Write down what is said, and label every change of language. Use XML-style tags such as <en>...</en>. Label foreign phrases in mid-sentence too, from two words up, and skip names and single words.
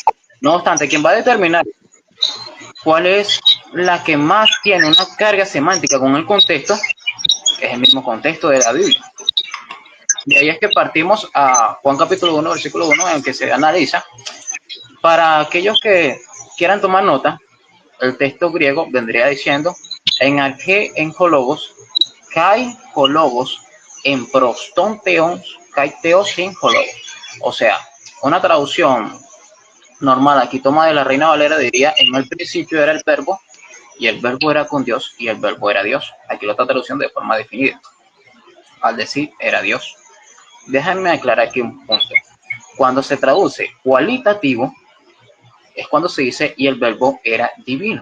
<es>No obstante, quien va a determinar cuál es la que más tiene una carga semántica con el contexto es el mismo contexto de la Biblia. Y ahí es que partimos a Juan capítulo 1, versículo 1, en el que se analiza. Para aquellos que quieran tomar nota, el texto griego vendría diciendo</es> <el>ἐν ἀρχῇ ἦν ὁ λόγος, καὶ ὁ λόγος ἦν πρὸς τὸν θεόν, καὶ θεὸς ἦν ὁ λόγος.</el> <es>O sea, una traducción normal, aquí toma de la Reina Valera, diría, en el principio era el verbo, y el verbo era con Dios, y el verbo era Dios. Aquí lo está traduciendo de forma definida, al decir era Dios. Déjenme aclarar aquí un punto. Cuando se traduce cualitativo, es cuando se dice y el verbo era divino.</es>